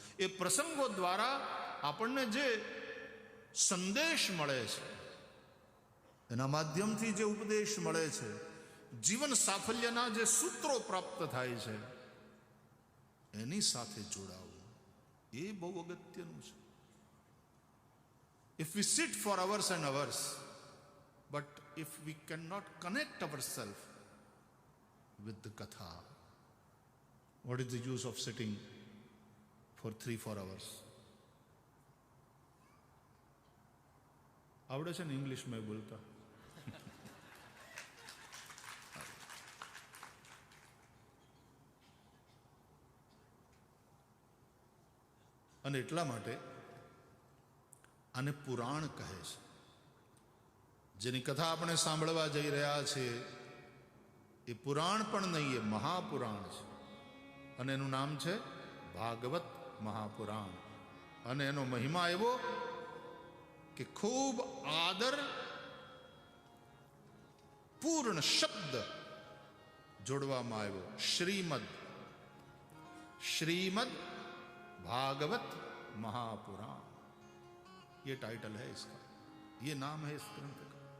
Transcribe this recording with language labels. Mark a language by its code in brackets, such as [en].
[gu] એ પ્રસંગો દ્વારા આપણને જે સંદેશ મળે છે, એના માધ્યમથી જે ઉપદેશ મળે છે, જીવન સાફલ્યના જે સૂત્રો પ્રાપ્ત થાય છે, એની સાથે જોડાવું, એ બહુ અગત્યનું છે. [en] If we sit for hours and hours, but if we cannot connect ourselves with the katha, what is the use of sitting for 3-4 hours? [gu] આવડે છે ને ઇંગ્લિશમાં બોલતા? અને એટલા માટે આને પુરાણ કહે છે. જેની કથા આપણે સાંભળવા જઈ રહ્યા છીએ એ પુરાણ પણ નહીં, એ મહાપુરાણ છે. અને એનું નામ છે ભાગવત મહાપુરાણ. અને એનો મહિમા એવો કે ખૂબ આદર પૂર્ણ શબ્દ જોડવામાં આવ્યો. [hi] श्रीमद भागवत महापुराण, ये टाइटल है इसका, ये नाम है इस ग्रंथ का.